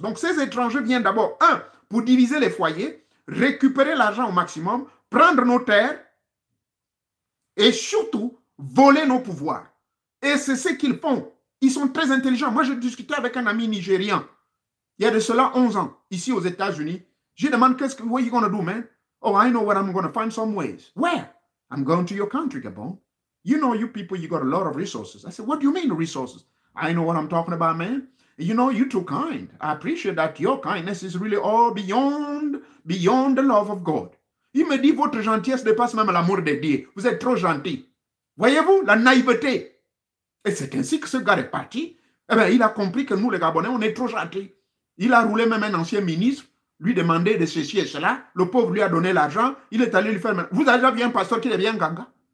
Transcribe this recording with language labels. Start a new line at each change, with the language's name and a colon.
French: Donc, ces étrangers viennent d'abord, un, pour diviser les foyers, récupérer l'argent au maximum, prendre nos terres et surtout, voler nos pouvoirs. Et c'est ce qu'ils font. Ils sont très intelligents. Moi, j'ai discuté avec un ami nigérien, il y a de cela 11 ans, ici aux États-Unis. Je demande,
English: what are you going to do, man? Oh, I know where I'm going to find some ways. Where? I'm going to your country, Gabon. You know, you people, you got a lot of resources. I said, what do you mean, resources? I know what I'm talking about, man. You know, you're too kind. I appreciate that your kindness is really all beyond the love of God.
French: Il me dit, votre gentillesse dépasse même l'amour de Dieu. Vous êtes trop gentil. Voyez-vous, la naïveté. Et c'est ainsi que ce gars est parti. Eh bien, il a compris que nous, les Gabonais, on est trop gentils. Il a roulé même un ancien ministre, lui demander de ceci et cela. Le pauvre lui a donné l'argent. Il est allé lui faire... Vous avez déjà vu un pasteur qui devient ganga?